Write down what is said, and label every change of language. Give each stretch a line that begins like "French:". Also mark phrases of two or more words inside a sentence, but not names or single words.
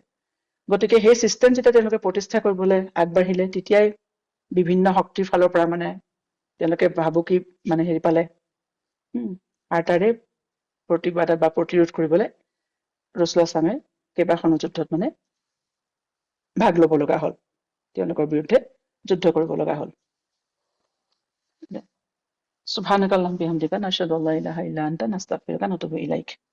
Assamese: গতিকে সেই চিষ্টেম যেতিয়া তেওঁলোকে প্ৰতিষ্ঠা কৰিবলৈ আগবাঢ়িলে, তেতিয়াই বিভিন্ন শক্তিৰ ফালৰ পৰা মানে তেওঁলোকে ভাবুকি মানে হেৰি পালে, আৰু তাৰে প্ৰতিবাদ বা প্ৰতিৰোধ কৰিবলৈ ৰাসূলুল্লাহ
Arabic: صلى الله عليه وسلم
Assamese: কেইবাখনো যুদ্ধত মানে ভাগ ল'ব লগা হ'ল, তেওঁলোকৰ বিৰুদ্ধে যুদ্ধ কৰিব লগা হ'ল।
Arabic: سبحانك اللهم بحمدك نشهد ألا إله إلا أنت نستغفرك و نتوب إليك.